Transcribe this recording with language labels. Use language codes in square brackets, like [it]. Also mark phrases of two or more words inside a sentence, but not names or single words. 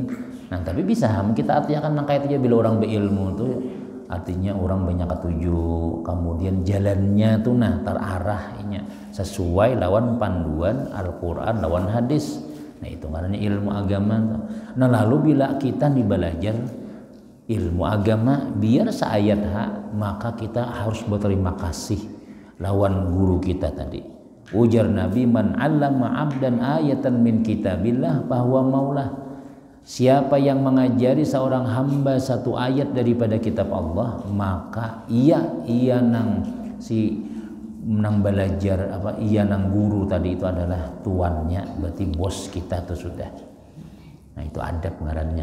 [bjn] Nah tapi bisa kita artikan nangka itu aja, bila orang berilmu itu artinya orang banyak ketujuh, kemudian jalannya tuh terarahnya sesuai lawan panduan Al-Quran lawan hadis. Nah itu karena ilmu agama. Nah lalu bila kita belajar ilmu agama biar seayat maka kita harus berterima kasih lawan guru kita tadi. Ujar Nabi, [ar] من علم عبدا آية من كتاب الله فهو مولاه. [bjn] Siapa yang mengajari seorang hamba satu ayat daripada kitab Allah, maka ia nang belajar ia nang guru tadi itu adalah tuannya, berarti bos kita tuh sudah. Nah itu adab ngarannya.